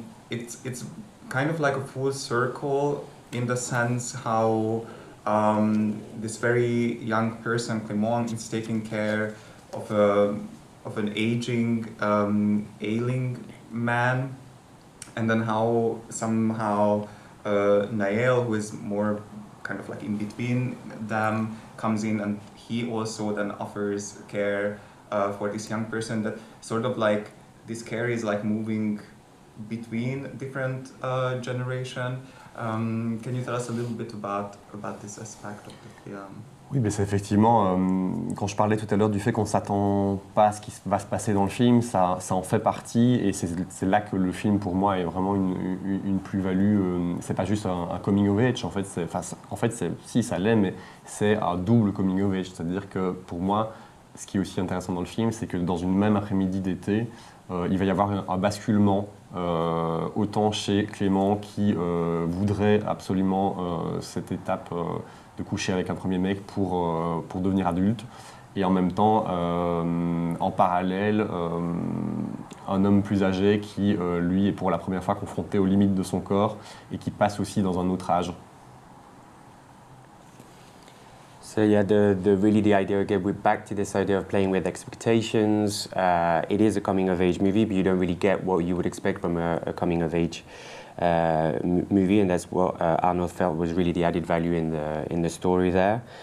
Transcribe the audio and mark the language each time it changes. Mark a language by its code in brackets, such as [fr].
[en] It's kind of like a full circle in the sense how this very young person, Clément, is taking care of an aging, ailing man, and then how somehow Naël, who is more kind of like in between them, comes in and he also then offers care for this young person. That sort of like this care is like moving between different generation. Can you tell us a little bit about this aspect of the film? [fr] Oui, mais c'est effectivement, quand je parlais tout à l'heure du fait qu'on ne s'attend pas à ce qui va se passer dans le film, ça en fait partie, et c'est là que le film pour moi est vraiment une plus-value. C'est pas juste un coming of age, en fait, si ça l'est, mais c'est un double coming of age. C'est-à-dire que pour moi, ce qui est aussi intéressant dans le film, c'est que dans une même après-midi d'été, il va y avoir un basculement, autant chez Clément qui voudrait absolument cette étape de coucher avec un premier mec pour devenir adulte, et en même temps, en parallèle, un homme plus âgé qui, lui, est pour la première fois confronté aux limites de son corps et qui passe aussi dans un autre âge. [en] So yeah, really the idea, again, we're back to this idea of playing with expectations. It is a coming of age movie, but you don't really get what you would expect from a coming of age movie, and that's what Arnaud felt was really the added value in the story there.